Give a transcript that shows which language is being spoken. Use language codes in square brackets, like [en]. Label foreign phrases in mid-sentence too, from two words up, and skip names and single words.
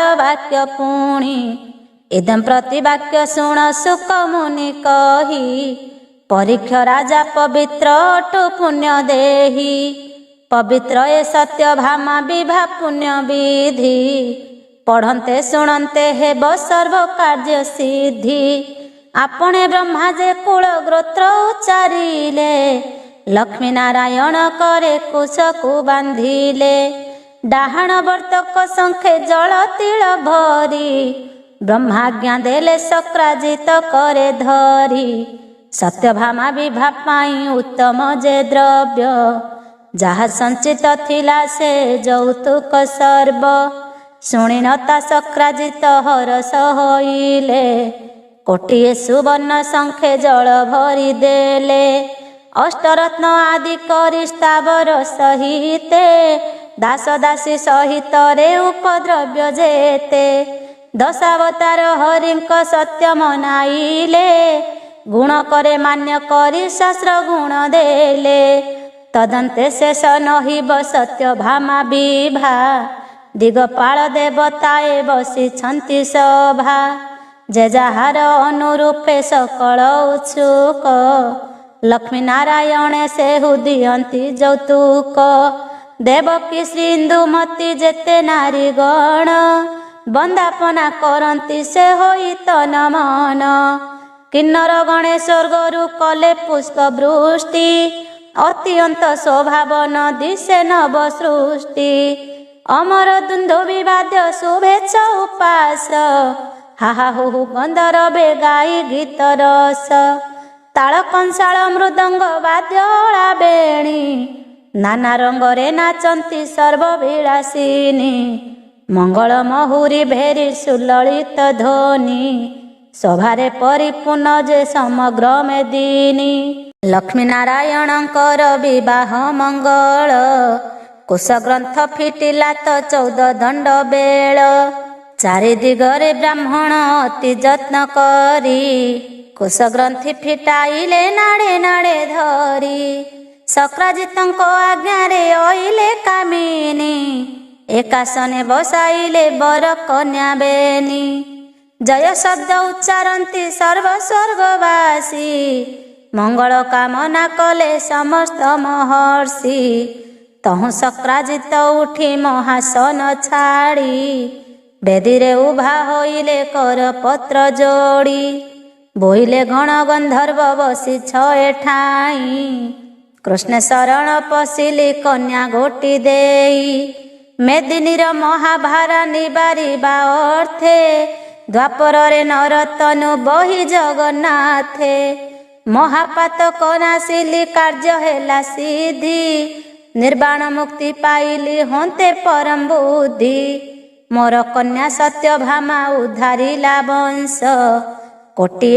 [or] ବାକ୍ୟ ପୁଣି ଇଦଂ ପ୍ରତିବାକ୍ୟ ଶୁଣ ସୁକ ମୁନି କହି ପରୀକ୍ଷ ରାଜା ପବିତ୍ର ଅଟୁ ପୁଣ୍ୟ ଦେହୀ ପବିତ୍ର ଏ ସତ୍ୟଭାମା ବିଭା ପୁଣ୍ୟ ବିଧି ପଢ଼ନ୍ତେ ଶୁଣନ୍ତେ ହେବ ସର୍ବ କାର୍ଯ୍ୟ ସିଦ୍ଧି ଆପଣେ ବ୍ରହ୍ମା ଯେ କୁଳ ଗୋତ୍ର ଉଚ୍ଚାରିଲେ ଲକ୍ଷ୍ମୀ ନାରାୟଣ କରେ କୁଶକୁ ବାନ୍ଧିଲେ ଡାହାଣ ବର୍ତ୍ତକ ଶଙ୍ଖେ ଜଳ ତିଳ ଭରି ବ୍ରହ୍ମାଜ୍ଞା ଦେଲେ ଶକ୍ରାଜିତ କରେ ଧରି ସତ୍ୟଭାମା ବିଭା ପାଇ ଉତ୍ତମ ଯେ ଦ୍ରବ୍ୟ ଯାହା ସଞ୍ଚିତ ଥିଲା ସେ ଯୌତୁକ ସର୍ବ ଶୁଣି ନତା ଶକ୍ରାଜିତ ହରଷ ହୋଇଲେ କୋଟିଏ ସୁବର୍ଣ୍ଣ ଶଙ୍ଖେ ଜଳ ଭରି ଦେଲେ ଅଷ୍ଟରତ୍ନ ଆଦି କରି ସ୍ଥାବର ସହିତେ ଦାସ ଦାସୀ ସହିତ ରେ ଉପଦ୍ରବ୍ୟ ଯେତେ ଦଶାବତାର ହରିଙ୍କ ସତ୍ୟ ମନାଇଲେ ଗୁଣ କରେ ମାନ୍ୟ କରି ଶାସ୍ତ୍ର ଗୁଣ ଦେଲେ ତଦନ୍ତେ ଶେଷ ନହିବ ସତ୍ୟଭାମା ବିଭା ଦିଗପାଳ ଦେବତାଏ ବସିଛନ୍ତି ସଭା ଯେ ଯାହାର ଅନୁରୂପେ ସକଳ ଉତ୍ସୁକ ଲକ୍ଷ୍ମୀ ନାରାୟଣ ସେହୁ ଦିଅନ୍ତି ଯୌତୁକ ଦେବକୀ ସିନ୍ଧୁମତୀ ଯେତେ ନାରୀ ଗଣ ବନ୍ଦାପନା କରନ୍ତି ସେ ହୋଇ ତନ ମନ କିନ୍ନର ଗଣେ ସ୍ୱର୍ଗରୁ କଲେ ପୁଷ୍ପ ବୃଷ୍ଟି ଅତ୍ୟନ୍ତ ସ୍ୱଭାବନ ଦିଶେ ନବ ସୃଷ୍ଟି ଅମର ଦୁନ୍ଦୁଭି ବାଦ୍ୟ ଶୁଭେଚ୍ଛା ଉପାସ ହାହା ହୁ ଗନ୍ଧର୍ବେ ଗାଇ ଗୀତ ରସ ତାଳ କଂସାଳ ମୃଦଙ୍ଗ ବାଦ୍ୟଲା ବେଣୀ ନାନା ରଙ୍ଗରେ ନାଚନ୍ତି ସର୍ବବିଳାସିନୀ ମଙ୍ଗଳ ମହୁରୀ ଭେରୀ ସୁଲଳିତ ଧ୍ୱନି ସଭାରେ ପରିପୂର୍ଣ୍ଣ ଯେ ସମଗ୍ର ମେଦିନୀ ଲକ୍ଷ୍ମୀ ନାରାୟଣଙ୍କର ବିବାହ ମଙ୍ଗଳ କୁଶ ଗ୍ରନ୍ଥ ଫିଟିଲା ତୋ 14 ଦଣ୍ଡ ବେଳ ଚାରି ଦିଗରେ ବ୍ରାହ୍ମଣ ଅତି ଯତ୍ନ କରି କୁଶ ଗ୍ରନ୍ଥି ଫିଟାଇଲେ ନାଡ଼େ ନାଡ଼େ ଧରି ଶକ୍ରାଜିତଙ୍କୋ ଆଜ୍ଞାରେ ଓଇଲେ କାମିନୀ ଏକାସନେ ବସାଇଲେ ବର କନ୍ୟା ବେନି ଜୟ ଶବ୍ଦ ଉଚ୍ଚାରନ୍ତି ସର୍ବ ସ୍ୱର୍ଗବାସୀ ମଙ୍ଗଳ କାମନା କଲେ ସମସ୍ତ ମହର୍ଷି ତହୁ ଶକ୍ରାଜିତ ଉଠି ମହାସନ ଛାଡ଼ି ବେଦୀରେ ଉଭା ହୋଇଲେ କର ପତ୍ର ଯୋଡ଼ି ବୋଇଲେ ଗଣ ଗନ୍ଧର୍ବ ବସି ଛଏ ଠାଇ କୃଷ୍ଣ ଶରଣ ପଶିଲି କନ୍ୟା ଗୋଟି ଦେଇ ମେଦିନୀର ମହାଭାରା ନିବାରିବା ଅର୍ଥେ ଦ୍ୱାପରେ ନରତନୁ ବହି ଜଗନ୍ନାଥେ ମହାପାତକ ନାସିଲି କାର୍ଯ୍ୟ ହେଲା ସିଦ୍ଧି ନିର୍ବାଣ ମୁକ୍ତି ପାଇଲି ହୋନ୍ତେ ପରମ ବୁଦ୍ଧି ମୋର କନ୍ୟା ସତ୍ୟଭାମା ଉଦ୍ଧାରିଲା ବଂଶ କୋଟିଏ